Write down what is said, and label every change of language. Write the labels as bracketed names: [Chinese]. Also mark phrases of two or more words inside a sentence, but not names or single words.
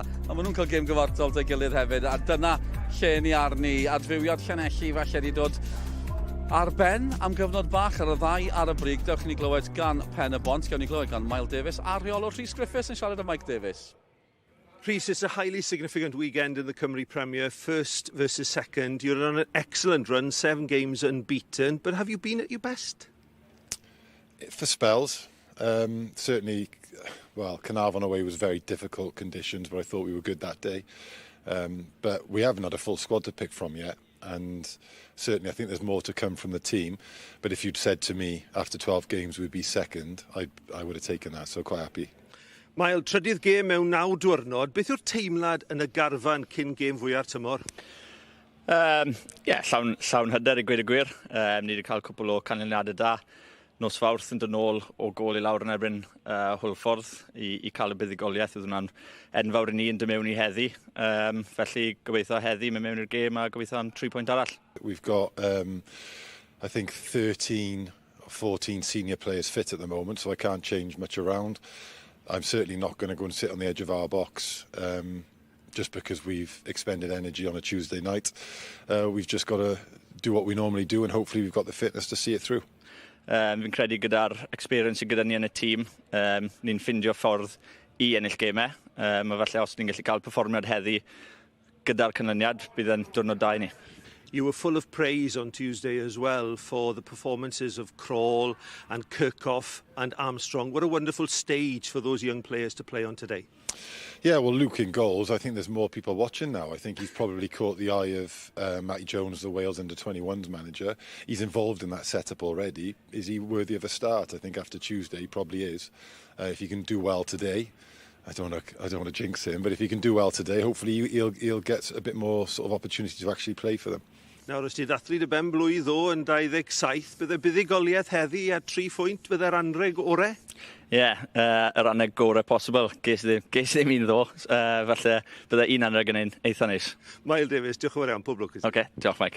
[Welsh] A maen nhw'n cael gêm gyfartal dy gilydd hefyd. A dyna lle ni arni. Adfywiad Llanelli falle di dod ar ben am gyfnod bach ar y ddau ar y brig. Dewch i ni glywed gan Pen-y-bont. Gewn ni glywed gan Mael Davies a rheolwr Rhys Griffiths yn siarad â Mike Davies. Rhys, [English] it's a highly significant weekend in the Cymru Premier, first versus second. You're on an excellent run, 7 games unbeaten, but have you been at your best? For spells, certainly, well, Caernarfon away was very difficult conditions, but I thought we were good that day. But we haven't had a full squad to pick from yet, and certainly I think there's more to come from the team. But if you'd said to me after 12 games we'd be second, I would have taken that, so quite happy. [Welsh] Mael, trydydd gêm mewn 9 diwrnod, beth yw'r teimlad yn y garfan cyn gêm fwyaf tymor? Llawn hyder I gweud y gwir. Ni wedi cael cwpl o canlyniadau da. Nos Fawrth yn dod nôl o gol I lawr yn erbyn Hwlffordd I cael y buddigoliaeth. Oedd hwnna'n enfawr I ni yn dymewn I heddi. Felly gobeithio heddi mewn i'r gêm a gobeithio am 3 pwynt arall. [English] We've got, I think, 13 or 14 senior players fit at the moment, so I can't change much around. I'm certainly not going to go and sit on the edge of our box just because we've expended energy on a Tuesday night. We've just got to do what we normally do and hopefully we've got the fitness to see it through. [Welsh] Fi'n credu gyda'r experience gyda ni yn y tîm, ni'n ffindio ffordd I ennill gemau. Mae falle os ni'n gallu cael perfformiad heddi gyda'r canlyniad, bydd yn diwrnod da I ni. [English] You were full of praise on Tuesday as well for the performances of Crawl and Kirkhoff and Armstrong. What a wonderful stage for those young players to play on today. Yeah, well, Luke in goals, I think there's more people watching now. I think he's probably caught the eye of Matty Jones, the Wales under-21s manager. He's involved in that setup already. Is he worthy of a start? I think after Tuesday he probably is. If he can do well today, I don't want to jinx him, but if he can do well today, hopefully he'll get a bit more sort of opportunity to actually play for them. [Welsh] Nawr, os ti ddathlu dy ben blwydd o yn 27, bydde buddigoliaeth heddi a 3 phwynt, bydde'r anreg orau? Y rannau gorau posibl. Ges ddim un ddo. Falle bydde un anreg yn un eitha neis. Mael Davies, diolch yn fawr iawn, pob lwc. OK, diolch Mike.